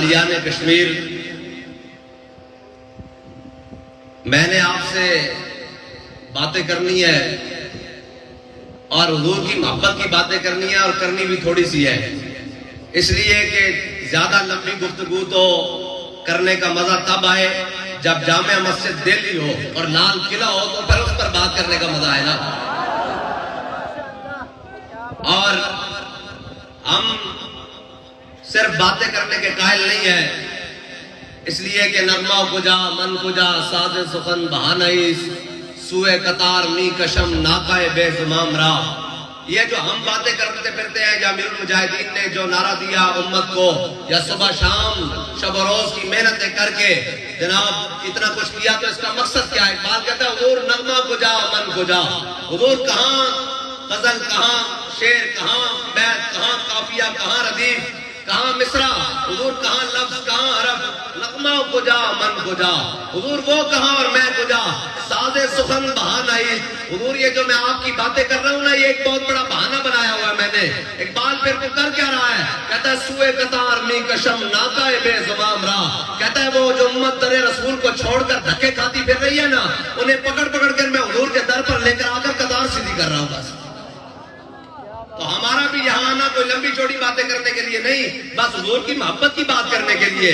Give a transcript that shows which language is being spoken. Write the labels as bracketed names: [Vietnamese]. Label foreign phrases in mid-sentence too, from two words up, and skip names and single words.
[Urdu] اہلیان کشمیر، میں نے آپ سے باتیں کرنی ہے اور حضور کی محبت کی باتیں کرنی ہے، اور کرنی بھی تھوڑی سی ہے، اس لیے کہ زیادہ لمبی گفتگو تو کرنے کا مزہ تب آئے جب جامع مسجد دہلی ہو اور لال قلعہ ہو، تو پھر اس پر بات کرنے کا مزہ آئے نا۔ اور ہم صرف باتیں کرنے کے قائل نہیں ہیں، اس لیے کہ [Persian] نغمہ کجا من کجا ساز سخن بہانائی سوئے قطار می کشم ناقہ بے زمام راہ، [Urdu] یہ جو ہم باتیں کرتے پھرتے ہیں، یا امیر المجاہدین نے جو نعرہ دیا امت کو، یا صبح شام شب و روز کی محنتیں کر کے جناب اتنا کچھ کیا، تو اس کا مقصد کیا ہے؟ اقبال کہتا ہے حضور [Persian] نغمہ کجا من کجا، [Urdu] حضور کہاں غزل، کہاں شعر، کہاں بیت، کہاں قافیہ، کہاں ردیف، کہاں مصرع، حضور کہاں لفظ، کہاں حرف، [Persian] نغمہ کجا من کجا، [Urdu] حضور وہ کہاں اور میں کجا، [Persian] ساز سخن بہانائی، [Urdu] حضور یہ جو میں آپ کی باتیں کر رہا ہوں نا، یہ ایک بہت بڑا بہانہ بنایا ہوا ہے میں نے۔ اقبال پھر کو کر کیا رہا ہے؟ کہتا ہے [Persian] سوئے قطار می کشم ناقہ بے زمام راہ، [Urdu] کہتا ہے وہ جو امت در رسول کو چھوڑ کر دھکے کھاتی پھر رہی ہے نا، انہیں پکڑ پکڑ کر میں حضور کے در پر لے کر آ کر قطار سیدھی کر رہا ہوں بس۔ تو ہمارا بھی یہاں آنا کوئی لمبی چوڑی باتیں کرنے کے لیے نہیں، بس حضور کی محبت کی بات کرنے کے لیے۔